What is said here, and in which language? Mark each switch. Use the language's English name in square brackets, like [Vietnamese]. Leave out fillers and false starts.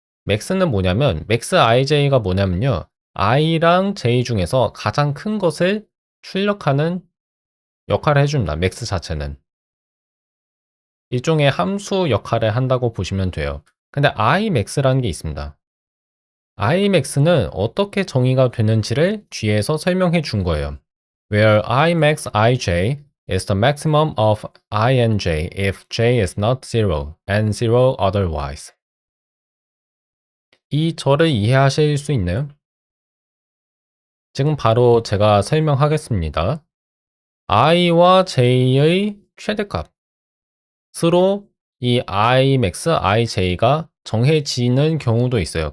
[Korean] max는 뭐냐면 max ij가 뭐냐면요. i랑 j 중에서 가장 큰 것을 출력하는 역할을 해줍니다. max 자체는. 일종의 함수 역할을 한다고 보시면 돼요. 근데 imax라는 게 있습니다. imax는 어떻게 정의가 되는지를 뒤에서 설명해 준 거예요. [English] Where imax ij is the maximum of I and j if j is not zero and zero otherwise. [Korean] 이 절을 이해하실 수 있나요? 지금 바로 제가 설명하겠습니다. i와 j의 최대값 스로 이 imax, ij가 정해지는 경우도 있어요.